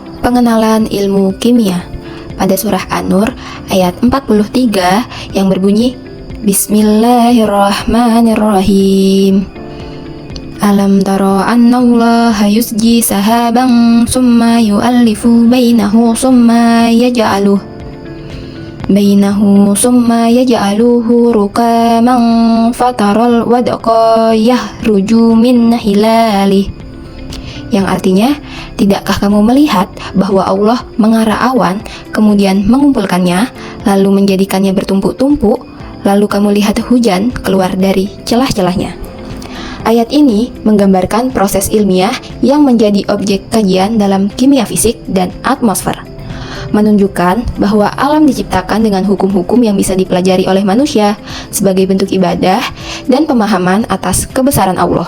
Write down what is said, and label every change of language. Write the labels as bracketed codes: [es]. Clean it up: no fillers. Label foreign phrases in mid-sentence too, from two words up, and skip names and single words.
[id] Pengenalan ilmu kimia pada surah An-Nur ayat 43 yang berbunyi Bismillahirrahmanirrahim. [ar] ألم تر أن الله يزجي سحابا ثم يؤلف بينه ثم يجعله ركاما فترى الودق يخرج من خلاله, [id] yang artinya, tidakkah kamu melihat bahwa Allah mengarah awan, kemudian mengumpulkannya, lalu menjadikannya bertumpuk-tumpuk, lalu kamu lihat hujan keluar dari celah-celahnya. Ayat ini menggambarkan proses ilmiah yang menjadi objek kajian dalam kimia fisik dan atmosfer, menunjukkan bahwa alam diciptakan dengan hukum-hukum yang bisa dipelajari oleh manusia sebagai bentuk ibadah dan pemahaman atas kebesaran Allah.